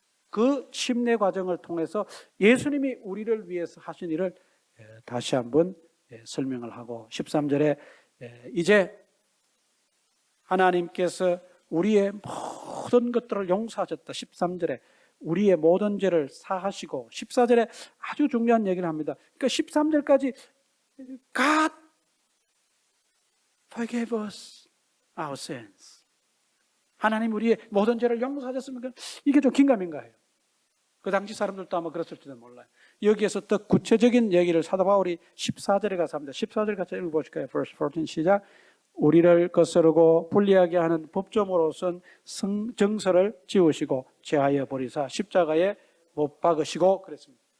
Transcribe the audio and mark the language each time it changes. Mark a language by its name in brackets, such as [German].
[Korean] 그 침례 과정을 통해서 예수님이 우리를 위해서 하신 일을 다시 한번 설명을 하고 13절에 이제 하나님께서 우리의 모든 것들을 용서하셨다. 13절에 우리의 모든 죄를 사하시고 14절에 아주 중요한 얘기를 합니다. 그러니까 13절까지 [English] God forgave us our sins. [Korean] 하나님 우리의 모든 죄를 용서하셨으면 이게 좀 긴가민가해요. 그 당시 사람들도 아마 그랬을지도 몰라요. 여기에서 더 구체적인 얘기를 사도 바울이 14절에 가서 합니다. 14절 같이 읽어보실까요? [English] Verse 14 [Korean] 시작. 우리를 거스르고 불리하게 하는 법조물로선 정서를 지우시고 제하여 버리사 십자가에 못 박으시고 그랬습니다.